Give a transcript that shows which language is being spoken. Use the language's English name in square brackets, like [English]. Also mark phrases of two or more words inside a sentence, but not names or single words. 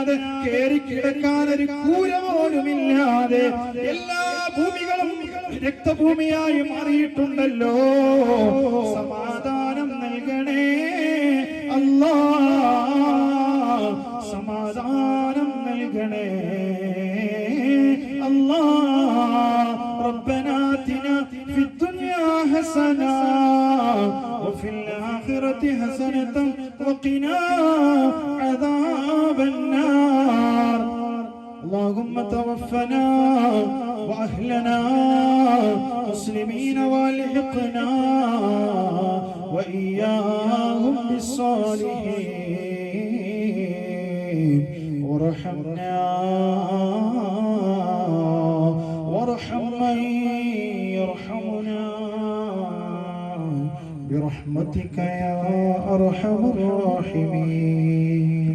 [Malayalam] കേറി കിടക്കാൻ ഒരു കൂര പോലുമില്ലാതെ എല്ലാ ഭൂമികളും രക്തഭൂമിയായി മാറിയിട്ടുണ്ടല്ലോ. സമാധാനം നൽകണേ അല്ലാ, സമാധാനം നൽകണേ അല്ലാ. [Arabic] ربنا آتنا في الدنيا حسنة وفي الآخرة حسنة وقنا عذاب النار. اللهم توفنا وأهلنا مسلمين والحقنا وإياهم بالصالحين وارحمنا وارحم من يرحمنا برحمتك يا أرحم الراحمين.